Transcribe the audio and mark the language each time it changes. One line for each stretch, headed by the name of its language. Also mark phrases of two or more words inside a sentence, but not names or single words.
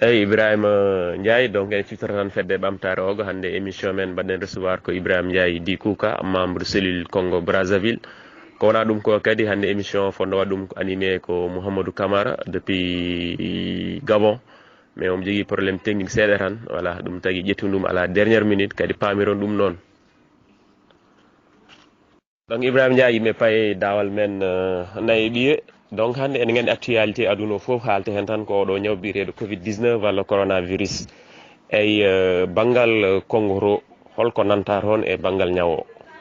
Fula: eyyi Ibrahima Ndiaye donc en ciftata tan fedde ɓamtare ogo hande émission men mbaɗen recevoir ko Ibrahima Ndiaye Di Kouka
French: membre cellule
Fula: Congo Brazzaville ko wona ɗum ko kadi hande émission fonno waɗa ɗum ko animé ko Mouhamadou Camara depuis Gabon mais omo jogui
French: probléme technique
Fula: seeɗa tan voilà ɗum tagui ƴettumi ɗum
French: à la dernière minute
Fula: kadi pamiron ɗum noon donc Ibrahima Ndiaye yimɓe paye dawal men nayyi ɓiye donc hande ene gandi actualité aduna o foof haalte hen tan ko oɗo ñaw biyeteɗo covid 19 walla coronavirus eyyi banggal Congo holko nanta toon e banggal ñaw o